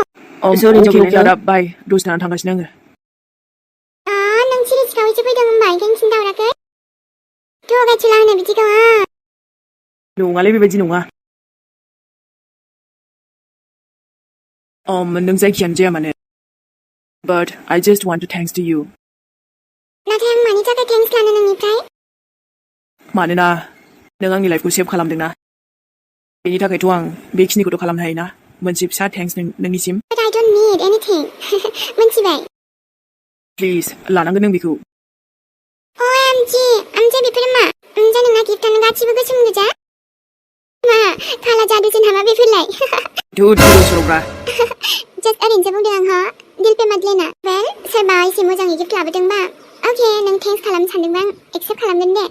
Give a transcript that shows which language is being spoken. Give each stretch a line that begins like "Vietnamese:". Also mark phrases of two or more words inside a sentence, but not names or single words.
Bodo: अके आदा बाय दसे थानानै थांगासिनो आङो नों सिरि सिखावैसो फैदों होनबा ओंखायनो खिन्थाहराखै थगायसुला होनो बिदिखौ नङालै बेबायदि नङा नों जायखियानो जाया मानो
English: but I just want to thanks to you
Bodo: नाथाय आं मानि थाखाय थेंक्स लानो नोंनिफ्राय मानोना नों आंनि लाइफखौ सेभ खालामदोंना बेनि थाखायथ' आं बेखिनिखौथ' खालामनो हायोना मोनसे फिसा थेंक्स नोंनिसिम
English: But I don't need anything मिथिबाय
Bodo: प्लिज लानांगोन नों बेखौ OMG ओमफ्राय बेफोरो मा ओमफ्राय नोंना गिफ्टआनो गासिबो गोसोम गोजा मा खाला जादुसो नामा बेफोरलाय सर'ब्रा जास्ट ओरैनोसो बुंदों आं
Hindi: दिल पे मत लेना
Bodo: वेल सोरबा एसे मोजाङै गिफ्ट लाबोदोंबा अके नों थेंक्स खालामनो सानदोंबा आं एक्सेप्ट खालामगोन दे